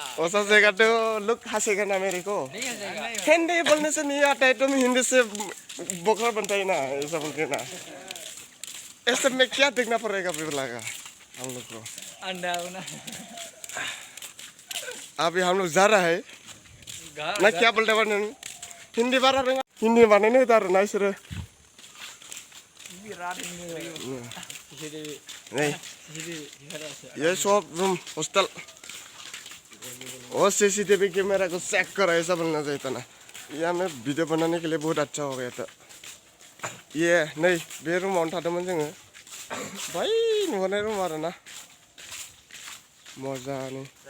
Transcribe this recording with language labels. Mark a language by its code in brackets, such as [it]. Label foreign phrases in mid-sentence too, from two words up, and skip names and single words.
[hi] ऐसा जगह तो लोग हंसेगा ना मेरे को हिंदी बोलने से नहीं आता है तुम हिंदी से बोखला बनता है ना ऐसा बोलते ना ऐसे में क्या देखना पड़ेगा बिरला का हम लोग को अंडा अभी हम लोग जा रहा है ना क्या बोलते हैं हिंदी [brx] बारा रोङा हिंदी बानायनो होदो आरो ना इसोरो [hi] नहीं ये सब रूम हॉस्टल और [en] CCTV camera [hi] को चेक करो ऐसा बोलना चाहिए था ना ये हमें वीडियो बनाने के लिए बहुत अच्छा हो गया था ये नहीं [brx] बे रूमावनो थादोंमोन जोङो बै नुहरनाय रूम आरो ना मजानो